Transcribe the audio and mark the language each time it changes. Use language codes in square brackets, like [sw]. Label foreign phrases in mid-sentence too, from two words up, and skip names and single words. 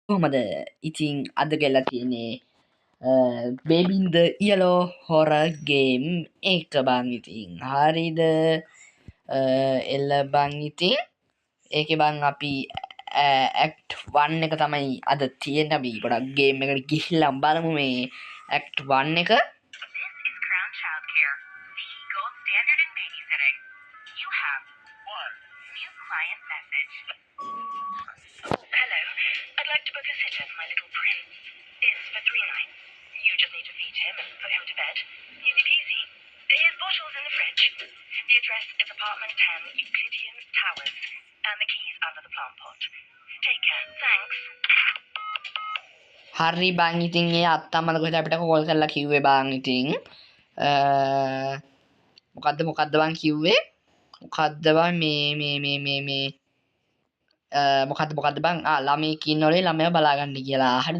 [si] කොහමද ඉතින් අද ගෙලා තියෙන්නේ Baby in the Yellow [en] horror game [si] එක බං ඉතින් හරිද එල්ල බං ඉතින් ඒකේ බං අපි ඇක්ට් 1 එක තමයි අද තියෙන්නේ අපි ගොඩක් ගේම් එකට ගිහිල්ලා බලමු මේ ඇක්ට් 1 එක [en] Hello, I'd like to book a sitter for my little prince. It's for 3 nights. You just need to feed him and put him to bed. Easy peasy. Here's bottles in the fridge. The address is apartment 10 Euclidean Towers. And the keys under the plant pot. Take care. Thanks. [si] හරි බං ඉතින් ඒ අත්තම්මද කොහෙද අපිට කෝල් කරලා කිව්වේ බං ඉතින් මොකද්ද බං කිව්වේ මොකද්ද බං මේ මොකද්ද බං ළමයි ඉන්නවලු ළමයා බලාගන්න කියලා හරිද